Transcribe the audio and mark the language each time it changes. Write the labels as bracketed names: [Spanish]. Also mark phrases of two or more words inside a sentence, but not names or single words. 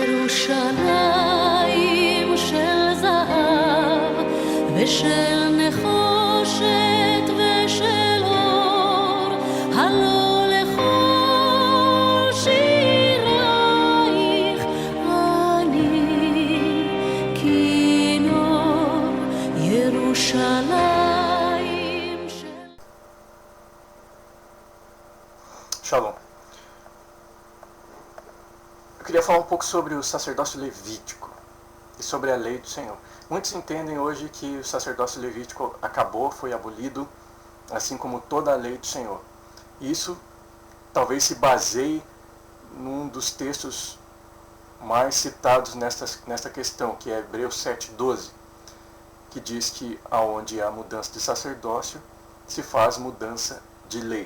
[Hebrew] ירושלים של זהב ושל נחושת ושל אור, הלא לכל שירייך אני כינור ירושלים של... [Portuguese] Shalom. Eu queria falar um pouco sobre o sacerdócio levítico e sobre a lei do Senhor. Muitos entendem hoje que o sacerdócio levítico acabou, foi abolido, assim como toda a lei do Senhor. Isso talvez se baseie num dos textos mais citados nesta questão, que é Hebreus 7:12, que diz que aonde há mudança de sacerdócio, se faz mudança de lei.